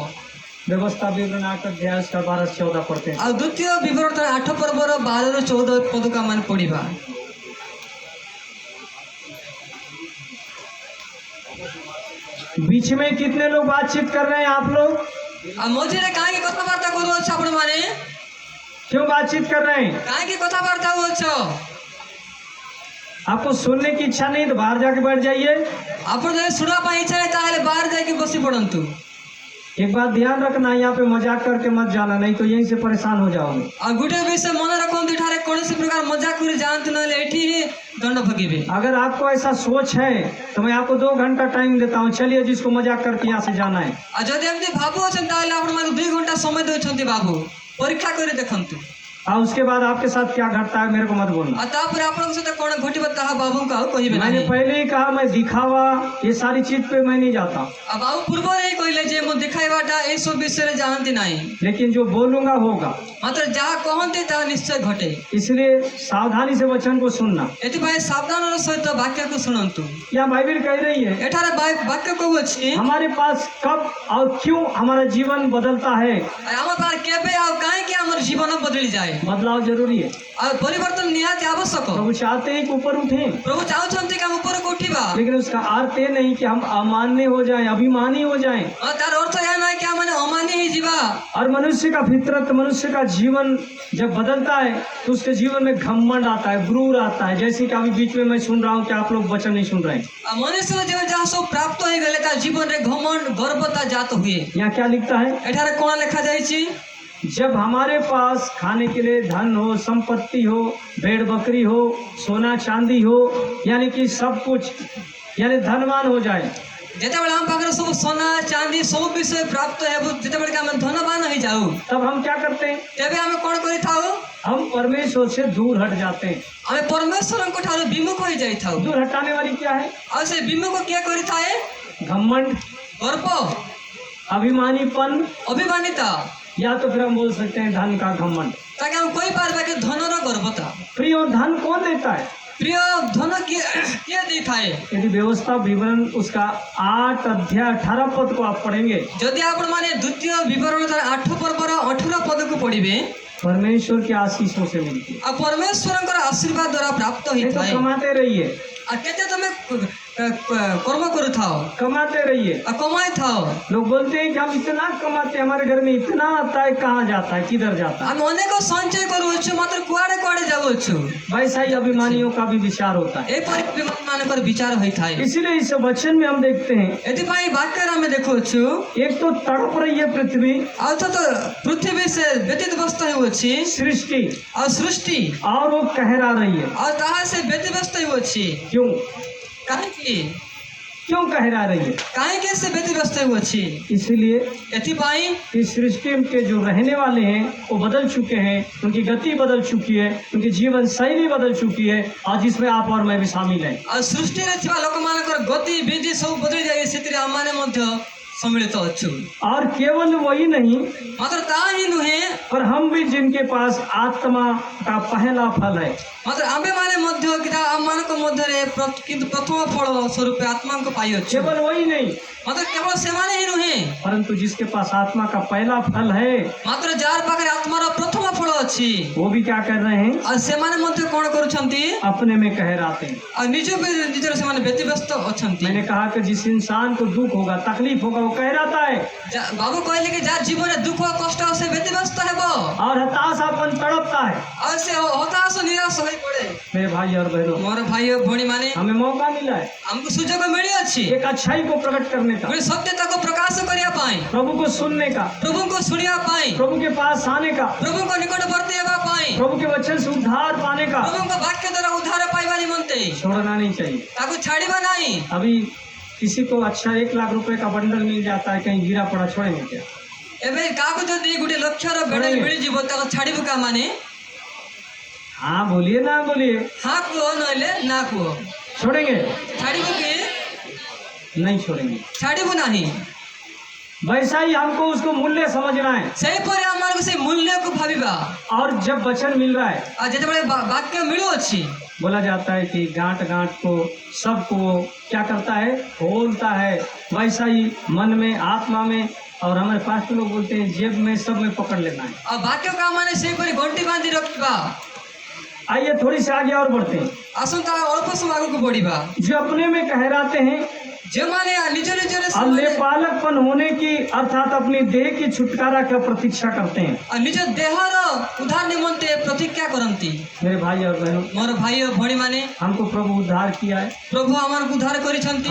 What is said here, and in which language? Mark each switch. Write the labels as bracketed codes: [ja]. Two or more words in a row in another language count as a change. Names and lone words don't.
[hi] व्यवस्था विवरण 8 अध्याय 12 से 14 पढ़ते हैं। [or] ଆ ଦ୍ୱିତୀୟ ବିବରଣ 8 ପର୍ବର 12 ରୁ 14 ପଦ କା ମାନ ପଢ଼ିବା। [hi] बीच में कितने लोग बातचीत कर रहे हैं आप लोग? [or] ଆଉ ମଝିରେ କାହିଁକି କଥାବାର୍ତ୍ତା କରୁଅଛ ଆପଣମାନେ? [hi] क्यों बातचीत कर रहे हैं? [or] କାହିଁକି କଥାବାର୍ତ୍ତା ହେଉଅଛ? [hi] आपको सुनने की इच्छा नहीं तो बाहर जाके बैठ जाइए। [or] ଆପଣ ଯଦି ଶୁଣିବା ପାଇଁ ଇଚ୍ଛା ନାହିଁ ତାହେଲେ ବାହାରେ ଯାଇକି ବସି ପଡ଼ନ୍ତୁ। [hi] एक बात ध्यान रखना, यहाँ पे मजाक करके मत जाना, नहीं तो यहीं से परेशान हो जाओगे। [or] ଆଉ ଗୋଟେ ବିଷୟ ମନେ ରଖନ୍ତୁ, ଏଠାରେ କୌଣସି ପ୍ରକାର ମଜାକ କରି ଯାଆନ୍ତୁ, ନହେଲେ ଏଠି ହିଁ ଦଣ୍ଡ ଭୋଗିବେ। [hi] अगर आपको ऐसा सोच है तो मैं आपको 2 घंटा टाइम देता हूँ, चलिए जिसको मजाक करके यहाँ से जाना है। [or] ଆଉ ଯଦି ଏମିତି ଭାବୁଅଛନ୍ତି ତାହେଲେ ଆପଣମାନଙ୍କୁ 2 ଘଣ୍ଟା ସମୟ ଦେଉଛନ୍ତି ବାବୁ, ପରୀକ୍ଷା କରି ଦେଖନ୍ତୁ। [hi] और उसके बाद आपके साथ क्या घटता है मेरे को मत बोलना। [or] ଆଉ ତାପରେ ଆପଣଙ୍କ ସହିତ କ'ଣ ଘଟିବ ତାହା ବାବୁଙ୍କୁ ଆଉ କହିବେ [hi] मैंने [or] ନାହିଁ। [hi] पहले ही कहा मैं दिखावा ये सारी चीज पे मैं नहीं जाता, [or] ଆଉ ବାବୁ ପୂର୍ବରୁ ହିଁ କହିଲେ ଯେ ମୁଁ ଦେଖାଇବାଟା ଏସବୁ ବିଷୟରେ ଯାଆନ୍ତି ନାହିଁ, [hi] लेकिन जो बोलूंगा होगा। [or] ମାତ୍ର ଯାହା କହନ୍ତି ତାହା ନିଶ୍ଚୟ ଘଟେ। [hi] इसलिए सावधानी से वचन को सुनना। [or] ଏଥିପାଇଁ ସାବଧାନର ସହିତ ବାକ୍ୟକୁ ଶୁଣନ୍ତୁ। [hi] यहाँ बाइबिल कह रही है [or] ଏଠାରେ ବାକ୍ୟ କହୁଅଛି [hi] हमारे पास कब और क्यों हमारा जीवन बदलता है। [or] ଆମ ପାଖରେ କେବେ ଆଉ କାହିଁକି ଆମର ଜୀବନ ବଦଳିଯାଏ। [hi] बदलाव जरूरी है। [or] ଆଉ ପରିବର୍ତ୍ତନ ନିହାତି ଆବଶ୍ୟକ। [hi] प्रभु चाहते हैं कि ऊपर उठें, [or] ପ୍ରଭୁ ଚାହୁଁଛନ୍ତି କି ଆମେ ଉପରକୁ ଉଠିବା, [hi] लेकिन उसका अर्थ ये नहीं कि हम अमान्य हो जाएं, अभिमानी हो जाएं। [or] ଆଉ ତାର ଅର୍ଥ ଏହା ନାହିଁ କି ଆମେ ଅମାନି ହେଇଯିବା। [hi] और मनुष्य का फितरत, मनुष्य का जीवन जब बदलता है तो उसके जीवन में घमंड आता है, गुरूर आता है। जैसे कि अभी बीच में मैं सुन रहा हूँ कि आप लोग वचन नहीं सुन रहे हैं। [or] ଆଉ ମନୁଷ୍ୟର ଯେବେ ଯାହା ସବୁ ପ୍ରାପ୍ତ ହେଇଗଲେ ତା ଜୀବନରେ ଘମଣ୍ଡ ଗର୍ବତା ଜାତ ହୁଏ। [hi] यहाँ क्या लिखता है? [or] ଏଠାରେ କ'ଣ ଲେଖାଯାଇଛି? [hi] जब हमारे पास खाने के लिए धन हो, संपत्ति हो, भेड़ बकरी हो, सोना चांदी हो, यानी कि सब कुछ, यानी धनवान हो जाए, [or] ଯେତେବେଳେ ଆମ ପାଖରେ ସବୁ सोना ଚାନ୍ଦି ସବୁ ବିଷୟ ପ୍ରାପ୍ତ ହେବ, ଯେତେବେଳେ କି ଆମେ ଧନବାନ ହେଇଯାଉ, [hi] तब हम क्या करते हैं? [or] ତେବେ ଆମେ କ'ଣ କରିଥାଉ? [hi] हम परमेश्वर से दूर हट जाते हैं। [or] ଆମେ ପରମେଶ୍ୱରଙ୍କ ଠାରୁ ବିମୁଖ ହେଇଯାଇଥାଉ। [hi] दूर हटाने वाली क्या है? [or] ଆଉ ସେ ବିମୁଖ କିଏ କରିଥାଏ? [hi] घमंड, [or] ଗର୍ବ, [hi] अभिमानीपन, [or] ଅଭିମାନିତା, [hi] या तो फिर हम बोल सकते हैं धन का घमंड। [or] ତାକେ ଆମେ କହିପାରିବା କି ଧନର ଗର୍ବତା। [hi] प्रिय धन कौन देता है? [or] ପ୍ରିୟ ଧନ କିଏ ଦେଇଥାଏ? [hi] यदि व्यवस्था विवरण उसका 8 अध्याय 18 पद को आप पढ़ेंगे, [or] ଯଦି ଆପଣମାନେ ଦ୍ୱିତୀୟ ବିବରଣ 8 ପର୍ବର 18 ପଦକୁ ପଢିବେ, [hi] परमेश्वर की आशीषों से मिलती है। [or] ଆଉ ପରମେଶ୍ୱରଙ୍କର ଆଶୀର୍ବାଦ ଦ୍ୱାରା ପ୍ରାପ୍ତ [hi] नहीं तो [or] ହେଇଥାଏ। [hi] कमाते रहिए, [or] ଆଉ କେତେ ତମେ କର୍ମ କରୁଥାଅ, [hi] कमाते रहिए। [or] ଆଉ କମାଇଥାଅ। [hi] लोग बोलते हैं कि हम इतना कमाते हैं, हमारे घर में इतना आता है, कहाँ जाता है, किधर जाता है। [or] ଆମେ ଅନେକ ସଞ୍ଚୟ କରୁଅଛୁ, ମାତ୍ର କୁଆଡେ କୁଆଡେ ଯାଉଅଛୁ। [hi] वैसा ही अभिमानियों का भी विचार होता है। [or] ଏପରି ମାନଙ୍କର ବିଚାର ହୋଇଥାଏ। [hi] इसीलिए इस वचन में हम देखते हैं, [or] ଏଥିପାଇଁ ବାକ୍ୟରେ ଆମେ ଦେଖୁଅଛୁ, [hi] एक तो तड़प रही है पृथ्वी, [or] ଆଉ ତ ପୃଥିବୀ ସେ ବ୍ୟତିବ୍ୟସ୍ତ ହେଉଅଛି, [hi] सृष्टि, [or] ଆଉ ସୃଷ୍ଟି, [hi] और वो कहरा रही है। [or] ଆଉ ତାହା ସେ ବ୍ୟତିବ୍ୟସ୍ତ ହେଉଅଛି। [hi] क्यों? [or] କାହିଁକି? [hi] क्यों कहरा रही है? [or] କାହିଁକି ସେ ବ୍ୟତିବ୍ୟସ୍ତ ହେଉଅଛି? [hi] इसलिए [or] ଏଥିପାଇଁ [hi] इस सृष्टि के जो रहने वाले हैं वो बदल चुके हैं, उनकी गति बदल चुकी है, उनकी जीवन शैली बदल चुकी है, और जिसमें आप और मैं भी शामिल हैं। [or] ଆଉ ସୃଷ୍ଟିରେ ଥିବା ଲୋକମାନଙ୍କର ଗତି ବିଧି ସବୁ ବଦଳି ଯାଏ, ସେଥିରେ ଆମମାନେ ମଧ୍ୟ सम्मिलित ଅଛୁ। [hi] और केवल वही नहीं, [or] ମାତ୍ର ତାହା ହିଁ ନୁହେଁ, [hi] पर हम भी जिनके पास आत्मा का पहला फल है। [or] ମାତ୍ର ଆମ୍ଭେମାନେ ମଧ୍ୟ ଆମମାନଙ୍କ ମଧ୍ୟରେ କିନ୍ତୁ ପ୍ରଥମ ଫଳ ସ୍ୱରୂପ ଆତ୍ମାଙ୍କୁ ପାଇଅଛୁ। [hi] केवल वही नहीं, [or] ମାତ୍ର କେବଳ ସେମାନେ ହିଁ ନୁହେଁ, [hi] परंतु जिसके पास आत्मा का पहला फल है [or] ମାତ୍ର ଯାହାର ପାଖରେ ଆତ୍ମାର ପ୍ରଥମ ଫଳ ଅଛି, [hi] वो भी क्या कर रहे हैं? [or] ଆଉ ସେମାନେ ମଧ୍ୟ କ'ଣ କରୁଛନ୍ତି? [hi] अपने में कहराते हैं। [or] ଆଉ ନିଜର ସେମାନେ ବ୍ୟତିବ୍ୟସ୍ତ ଅଛନ୍ତି। [hi] मैंने कहा कि जिस इंसान को दुख होगा, तकलीफ होगा, वो कहराता है, [or] ବାବୁ କହିଲେ କି ଯାହା ଜୀବନରେ ଦୁଃଖ କଷ୍ଟ ସେ ବ୍ୟତିବ୍ୟସ୍ତ ହେବ, [hi] और हताशापन तड़पता है। [or] ଆଉ ସେ ହତାଶ ନିରାଶ ହୋଇ ପଡେ। [hi] मेरे भाई और बहनों, [or] ମୋର ଭାଇ ଓ ଭଉଣୀ ମାନେ, [hi] हमें मौका मिला है [or] ଆମକୁ ସୁଯୋଗ ମିଳିଅଛି [hi] एक अच्छाई को प्रकट करने का, [or] ଗୋଟେ ସତ୍ୟତାକୁ ପ୍ରକାଶ କରିବା ପାଇଁ, [hi] प्रभु को सुनने का, [or] ପ୍ରଭୁଙ୍କୁ ଶୁଣିବା ପାଇଁ, [hi] प्रभु के पास आने का, [or] ପ୍ରଭୁଙ୍କ ନିକଟବର୍ତ୍ତୀ ହେବା ପାଇଁ, [hi] प्रभु के वचन से उद्धार पाने का। [or] ପ୍ରଭୁଙ୍କ ବାକ୍ୟ ଦ୍ୱାରା ଉଦ୍ଧାର ପାଇବା ନିମନ୍ତେ [hi] छोड़ना नहीं चाहिए। [or] ତାକୁ ଛାଡ଼ିବା ନାହିଁ। [hi] अभी किसी को अच्छा 1 लाख रुपए का बंडल मिल जाता है, कहीं गिरा पड़ा, छोड़ेंगे क्या? [or] ଏବେ କାହାକୁ ଯଦି ଗୋଟେ ଲକ୍ଷର ବେଡଲ ମିଳିଯିବ ତାକୁ ଛାଡ଼ିବୁ କା ମାନେ? [hi] हाँ बोलिए ना बोलिए, [or] ହଁ କୁହ, ନହେଲେ ନା କୁହ। [hi] छोड़ेंगे? [or] ଛାଡ଼ିବୁ କି? [hi] नहीं छोड़ेंगे। [or] ଛାଡ଼ିବୁ ନାହିଁ। [hi] वैसा ही हमको उसको मूल्य समझना है। [or] ସେହିପରି ଆମମାନଙ୍କୁ ସେ ମୂଲ୍ୟକୁ ଭାବିବା। [hi] और जब वचन मिल रहा है, [or] ଆଉ ଯେତେବେଳେ ବାକ୍ୟ ମିଳୁଅଛି, [hi] बोला जाता है कि गांठ गांठ को सबको क्या करता है? खोलता है। वैसा ही मन में, आत्मा में, और हमारे पास लोग बोलते हैं जेब में, सब में पकड़ लेना है। [or] ଆଉ ବାକ୍ୟ କାମମାନେ ସେହିପରି ଗଣ୍ଠି ବାନ୍ଧି ରଖିବା। [hi] आइए थोड़ी से आगे और बढ़ते हैं। [or] ଆସନ୍ତା ଅଳ୍ପ ସମୟ ଆଗକୁ ବଢିବା। [hi] जो अपने में कहराते हैं [or] ଜୋ ମାନେ ନିଜ ନିଜର [hi] और ले बालकपन होने की अर्थात अपनी देह की छुटकारा की प्रतीक्षा करते हैं। [or] ନିଜ ଦେହର ଉଦ୍ଧାର ନିମନ୍ତେ ପ୍ରତିଜ୍ଞା କରନ୍ତି। [hi] मेरे भाई और बहनों, [or] ମୋର ଭାଇ ଓ ଭଉଣୀ ମାନେ [hi] हमको प्रभु उद्धार किया है, [or] ପ୍ରଭୁ ଆମର ଉଦ୍ଧାର କରିଛନ୍ତି।